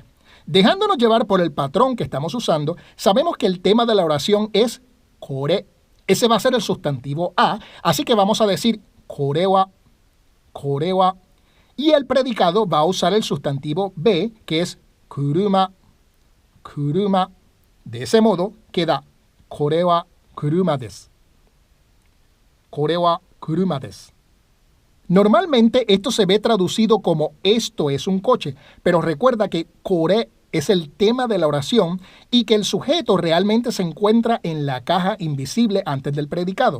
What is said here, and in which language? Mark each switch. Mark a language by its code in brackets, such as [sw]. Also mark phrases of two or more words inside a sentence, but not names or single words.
[es] Dejándonos llevar por el patrón que estamos usando, sabemos que el tema de la oración es kore. Ese va a ser el sustantivo a, así que vamos a decir [ja] これは, [es] y el predicado va a usar el sustantivo be, que es kuruma. De ese modo queda [ja] これは車です. [es] Normalmente esto se ve traducido como esto es un coche, pero recuerda que kore es el tema de la oración y que el sujeto realmente se encuentra en la caja invisible antes del predicado.